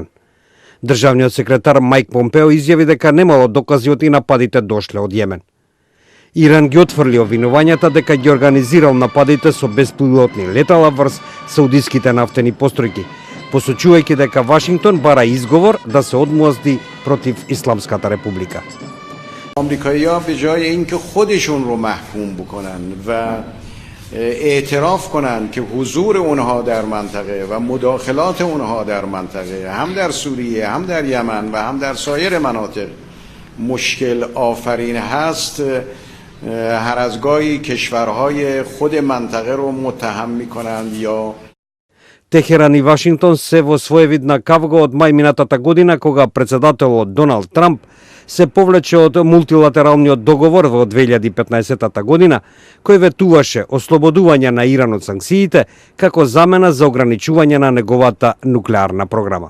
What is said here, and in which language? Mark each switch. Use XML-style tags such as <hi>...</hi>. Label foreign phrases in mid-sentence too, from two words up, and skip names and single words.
<mk>Државниот секретар Мајк Помпео изјави дека немало докази од и нападите дошле од Јемен. Иран ги отфрли обвинувањата дека ги организирал нападите со беспилотни летала врз саудиските нафтени постројки, посочувајќи дека Вашингтон бара изговор да се одмозди против Исламската република.</mk> <fa>آمریکایی‌ها به جای اینکه خودشون رو محکوم بکنن و اعتراف کنن که حضور اونها در منطقه و مداخلات اونها در منطقه هم در سوریه هم در یمن و هم در سایر مناطق مشکل آفرین هست، هر از گاهی کشورهای خود منطقه رو متهم می‌کنند یا</fa> <mk>Техеран и Вашингтон се во своевидна кавга од мај минатата година, кога председателот Доналд Трамп се повлече од мултилатералниот договор во 2015 година, кој ветуваше ослободување на Иран од санкциите како замена за ограничување на неговата нуклеарна програма.</mk>